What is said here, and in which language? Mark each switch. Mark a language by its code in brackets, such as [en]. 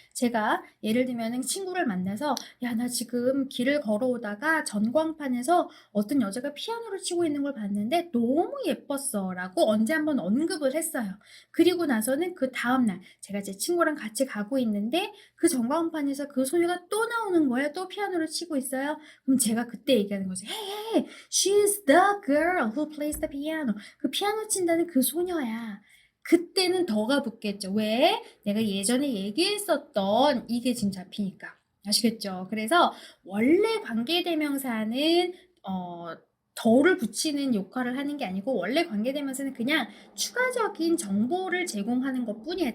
[ko] 제가 예를 들면 친구를 만나서 야, 나 지금 길을 걸어오다가 전광판에서 어떤 여자가 피아노를 치고 있는 걸 봤는데 너무 예뻤어 라고 언제 한번 언급을 했어요. 그리고 나서는 그 다음날 제가 제 친구랑 같이 가고 있는데 그 전광판에서 그 소녀가 또 나오는 거예요. 또 피아노를 치고 있어요. 그럼 제가 그때 얘기하는 거죠. [en] Hey, she's the girl who plays the piano. [ko] 그 피아노 친다는 그 소녀야. 그때는 더가 붙겠죠. 왜? 내가 예전에 얘기했었던 이게 지금 잡히니까. 아시겠죠? 그래서 원래 관계대명사는 덜을 붙이는 역할을 하는 게 아니고 원래 관계대명사는 그냥 추가적인 정보를 제공하는 것뿐이야.